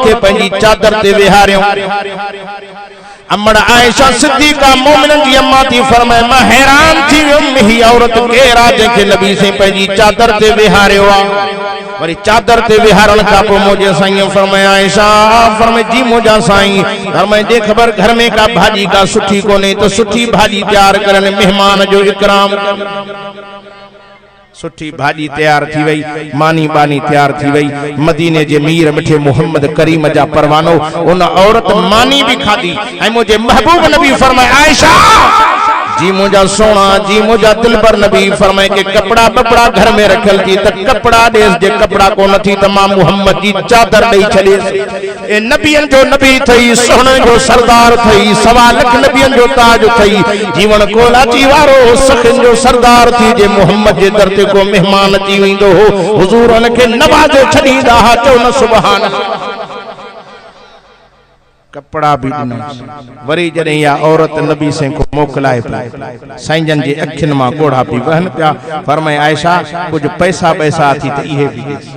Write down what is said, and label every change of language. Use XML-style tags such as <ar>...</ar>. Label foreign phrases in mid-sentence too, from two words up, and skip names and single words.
<sd>खे पंहिंजी चादर ते विहारियो अमड़ आयशा सिद्दीका मोमिनन जी अम्मा थी फरमाए मां हैरान थी वियुमि ही औरत केर आहे जंहिंखे नबी से पंहिंजी चादर ते विहारियो आहे वरी चादर ते विहारण खां पोइ मुझे साईं फरमाए आयशा फरमाए जी मुझा साईं फरमाए जे ख़बर घर में का भाॼी का सुठी कोन्हे तो सुठी भाॼी तैयार करनि मेहमान जो इकराम सुठी भाॼी तैयार थी वई मानी बानी तैयार थी वई मदीने जे मीर मिठे मोहम्मद करीम जा परवानो उन औरत मानी भी खाधी ऐं मुझे महबूब नबी फरमाए आयशा जी मुझा सोना जी मुझा दिलबर नबी फरमाए के कपड़ा बपड़ा घर में रखल थी त कपड़ा देस जे कपड़ा को नथी त मां मोहम्मद जी चादर दई छॾेस ए नबियन जो नबी थई सोहणे जो सरदार थई 1.25 लख नबियन जो ताज थई जीवन कोलाची वारो सखन जो सरदार थी जे मोहम्मद जे दर ते को मेहमान अची वेंदो हो हुजूर उन खे नवाज़े छॾींदा हा चओ न सुभान कपड़ा भी वरी जॾहिं इहा औरत नबी से को मोकलाए साईं जन जी अखियुनि मां ॻोढ़ा पी वहनि पिया फरमाए आयशा कुछ पैसा थी त इहे बि</sd>